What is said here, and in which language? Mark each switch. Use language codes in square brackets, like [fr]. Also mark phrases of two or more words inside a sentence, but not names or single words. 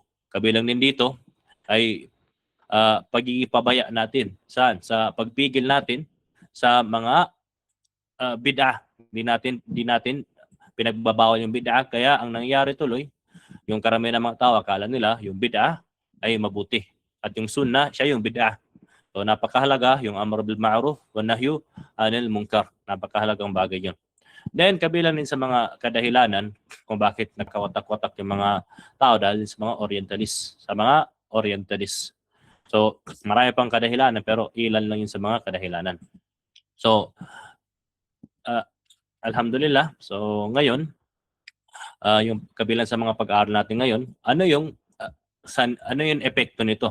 [tl] Kabilang din dito ay pagiging pabaya natin sa pagpigil natin sa mga bid'ah. Di natin pinagbabawal yung bid'ah, kaya ang nangyayari tuloy, yung karamihan ng mga tao akala nila yung bid'ah ay mabuti at yung sunnah siya yung bid'ah. So napakahalaga yung [ar] أمر بالمعروف ونهي عن المنكر. [tl] Napakahalagang bagay yun. Then kabilang din sa mga kadahilanan kung bakit nagkawatak-watak yung mga tao dahil sa mga orientalist. So marami pang kadahilanan pero ilan lang yun sa mga kadahilanan. So alhamdulillah, so ngayon yung kabilang sa mga pag-aaral natin ngayon, ano yung epekto nito?